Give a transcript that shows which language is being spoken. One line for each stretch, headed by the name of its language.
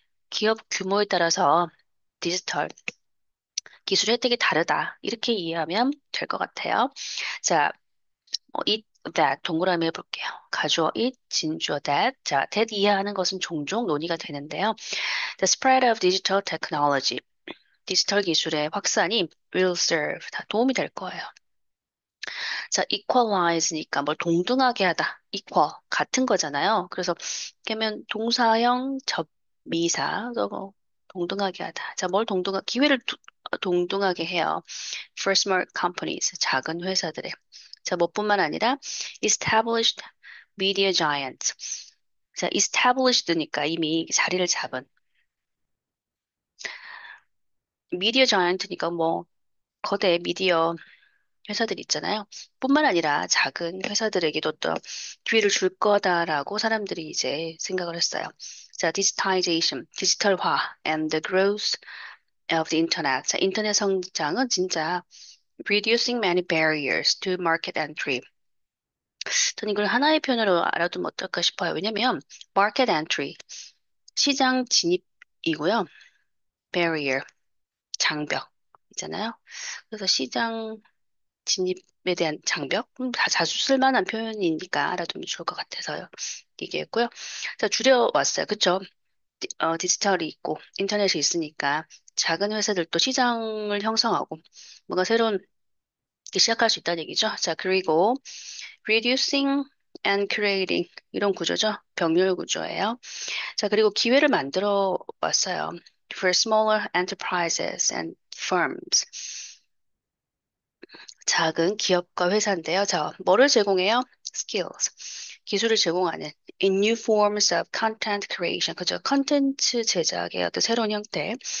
Korean: 기업 규모에 따라서 디지털 기술 혜택이 다르다. 이렇게 이해하면 될 것 같아요. 자, it, that 동그라미 해볼게요. 가주어 it, 진주어 that. 자, that 이해하는 것은 종종 논의가 되는데요.
English: The spread of digital technology.
Korean: 디지털 기술의 확산이
English: will serve.
Korean: 다 도움이 될 거예요. 자, equalize니까 뭘 동등하게 하다. equal. 같은 거잖아요. 그래서 그러면 동사형 접미사. 뭐 동등하게 하다. 자, 뭘 기회를 동등하게 해요.
English: For small companies.
Korean: 작은 회사들의. 자, 뭐뿐만 아니라
English: established media giants.
Korean: 자, established니까 이미 자리를 잡은 미디어 자이언트니까 뭐 거대 미디어 회사들 있잖아요. 뿐만 아니라 작은 회사들에게도 또 기회를 줄 거다라고 사람들이 이제 생각을 했어요.
English: 자, digitization,
Korean: 디지털화
English: and the growth of the internet.
Korean: 자, 인터넷 성장은 진짜
English: reducing many barriers to market entry.
Korean: 저는 이걸 하나의 표현으로 알아두면 어떨까 싶어요. 왜냐면
English: market entry,
Korean: 시장 진입이고요. barrier, 장벽 있잖아요. 그래서 시장 진입에 대한 장벽? 다 자주 쓸만한 표현이니까 알아두면 좋을 것 같아서요. 얘기했고요. 자, 줄여왔어요. 그쵸? 디지털이 있고 인터넷이 있으니까 작은 회사들도 시장을 형성하고 뭔가 새로운 게 시작할 수 있다는 얘기죠. 자, 그리고
English: reducing and creating
Korean: 이런 구조죠. 병렬 구조예요. 자, 그리고 기회를 만들어 왔어요.
English: For smaller enterprises and firms.
Korean: 작은 기업과 회사인데요. 자, 뭐를 제공해요? skills. 기술을 제공하는
English: in new forms of content creation.
Korean: 그죠? 컨텐츠 제작의 어떤 새로운 형태.